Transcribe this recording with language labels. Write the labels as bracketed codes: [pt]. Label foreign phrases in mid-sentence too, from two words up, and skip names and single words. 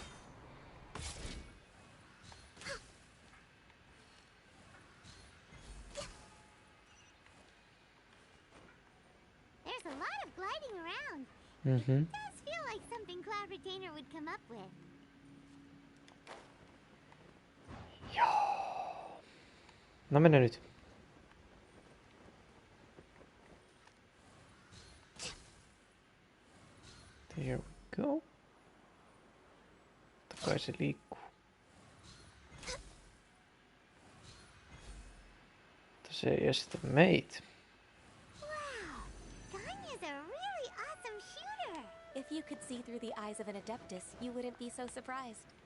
[en] There's a lot of gliding around. Mhm. It does feel like something Cloud Retainer would come up with. [fi] No mennä nyt. [en] There we go. [fi] Totta kai se liikkuu. Mutta se ei estä meitä. [en] Ganya's a really awesome shooter. If you could see through the eyes of an adeptus, you wouldn't be so surprised.